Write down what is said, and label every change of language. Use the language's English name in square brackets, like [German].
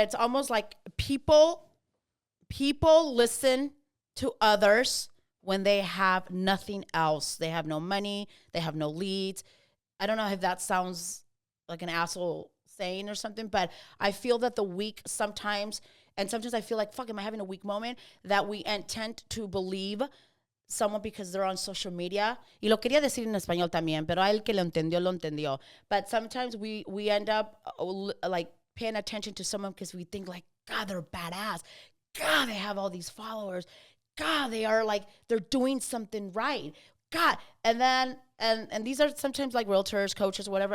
[English] It's almost like people listen to others when they have nothing else. They have no money. They have no leads. I don't know if that sounds like an asshole saying or something, but I feel that the weak sometimes... And sometimes I feel like, fuck, am I having a weak moment? That we tend to believe someone because they're on social media. [Spanish] Y lo quería decir en español también, pero el que lo entendió. [English] But sometimes we end up like paying attention to someone because we think like, God, they're badass. God, they have all these followers. God, they are like, they're doing something right. God. And then, and these are sometimes like realtors, coaches, whatever.